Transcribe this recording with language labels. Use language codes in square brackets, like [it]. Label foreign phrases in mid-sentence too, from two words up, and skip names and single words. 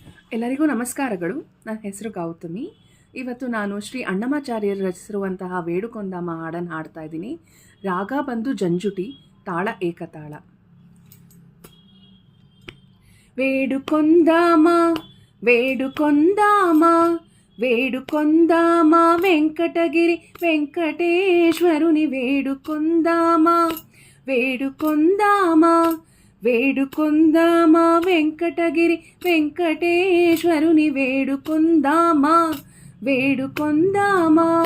[kn] ಎಲ್ಲರಿಗೂ ನಮಸ್ಕಾರಗಳು. ನನ್ನ ಹೆಸರು ಗೌತಮಿ. ಇವತ್ತು ನಾನು ಶ್ರೀ ಅಣ್ಣಮಾಚಾರ್ಯರು ರಚಿಸಿರುವಂತಹ ವೇಡುಕೊಂದಾಮ ಹಾಡನ್ನು ಹಾಡ್ತಾ ಇದ್ದೀನಿ. ರಾಗ ಬಂದು ಜಂಜುಟಿ, ತಾಳ ಏಕತಾಳ. [te] వేడుకొందామ వేడుకొందామ వేడుకొందామ వెంకటగిరి వెంకటేశ్వరుని వేడుకొందామ వేడుకొందామ వేడుకొందామ వెంకటగిరి వెంకటేశ్వరుని వేడుకొందామ వేడుకొందామ.